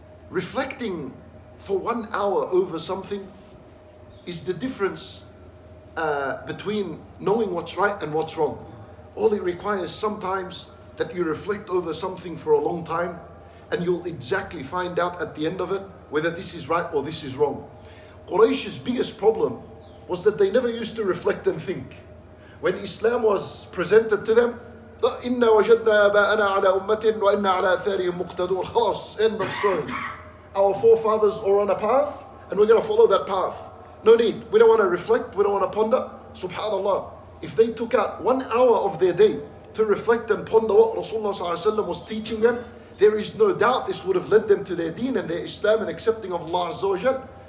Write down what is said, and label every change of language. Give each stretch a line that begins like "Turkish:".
English: Reflecting for 1 hour over something is the difference between knowing what's right and what's wrong. All it requires sometimes that you reflect over something for a long time, and you'll exactly find out at the end of it whether this is right or this is wrong. Quraysh's biggest problem was that they never used to reflect and think. When Islam was presented to them,
Arabic: إِنَّا وَجَدْنَا آبَاءَنَا عَلَى أُمَّةٍ وَإِنَّا عَلَى آثَارِهِمْ مُقْتَدُونَ.
English: Khalas, end of story. Our forefathers are on a path and we're going to follow that path. No need. We don't want to reflect. We don't want to ponder. Subhanallah. If they took out 1 hour of their day to reflect and ponder what Rasulullah ﷺ was teaching them, there is no doubt this would have led them to their deen and their Islam and accepting of Allah Azza wa Jal.